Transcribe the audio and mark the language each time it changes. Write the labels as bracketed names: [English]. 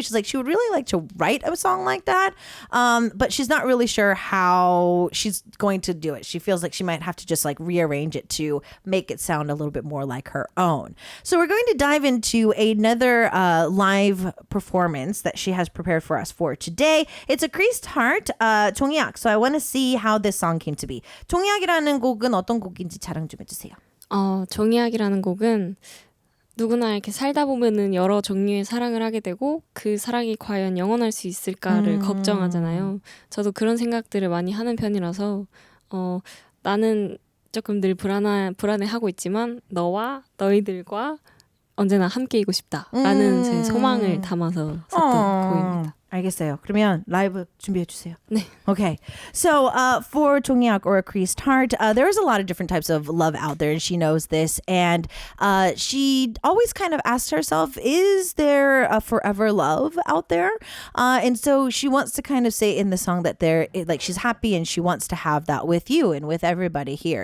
[English] She's like, she would really like to write a song like that. But she's not really sure how she's going to do it. She feels like she might have to just like rearrange it to make it sound a little bit more like her own. So we're going to dive into another live performance that she has prepared for us for today. It's a Creased Heart, 종이약. So I want to see how this song came to be. [Korean] 종이약이라는 곡은 어떤 곡인지 자랑 좀 해주세요. 종이약이라는 곡은 누구나 이렇게 살다 보면은 여러 종류의 사랑을 하게 되고 그 사랑이 과연 영원할 수 있을까를 걱정하잖아요. 저도 그런 생각들을 많이 하는 편이라서 나는 조금 늘 불안해하고 있지만 너와 너희들과 언제나 함께이고 싶다라는 제 소망을 담아서 썼던 곡입니다. 알겠어요. 그러면 라이브 준비해 주세요. 네. [English] Okay. So for Jonghyuk or a creased heart, there's a lot of different types of love out there, and she knows this. And she always kind of asks herself, is there a forever love out there? And so she wants to kind of say in the song that she's happy and she wants to have that with you and with everybody here.